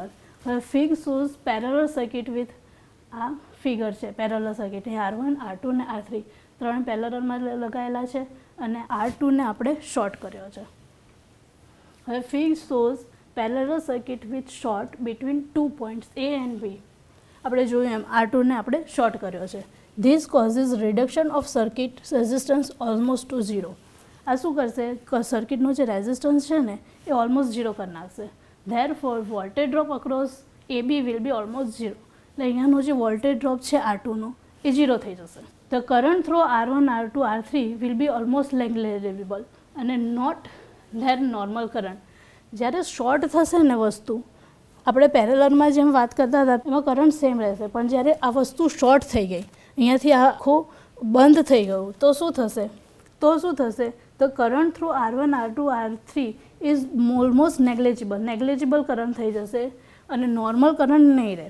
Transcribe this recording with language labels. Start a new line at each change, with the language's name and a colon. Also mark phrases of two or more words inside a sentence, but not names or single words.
English: હવે fig shows parallel circuit with આ ફિગર છે parallel circuit.
Gujarati: એ R1, R2 ને R3 ત્રણ પેરેલલમાં લગાવેલા છે અને R2 ને આપણે શોર્ટ કર્યો છે.
English: હવે fig shows parallel circuit with short between 2 points A and B.
Gujarati: આપણે જોયું એમ R2 ને આપણે શોર્ટ કર્યો છે.
English: This causes reduction of circuit resistance almost to zero.
Gujarati: આ શું કરશે, સર્કિટનો જે રેઝિસ્ટન્સ છે ને એ
English: almost zero
Gujarati: કરી નાખશે.
English: Therefore voltage drop across AB will be almost zero.
Gujarati: એટલે અહીંયાનો જે
English: voltage drop
Gujarati: છે R2નો એ ઝીરો થઈ જશે.
English: The current through R1, R2, R3 will be almost negligible અને not their normal current.
Gujarati: જ્યારે શોર્ટ થશે ને વસ્તુ, આપણે પેરેલલમાં જેમ વાત કરતા હતા એમાં
English: current same
Gujarati: રહેશે, પણ જ્યારે આ વસ્તુ શોર્ટ થઈ ગઈ, અહીંયાથી આખું બંધ થઈ ગયું, તો શું થશે
English: the current through R1, R2, R3 is almost negligible current
Gujarati: થઈ જશે અને
English: normal current
Gujarati: નહીં રહે.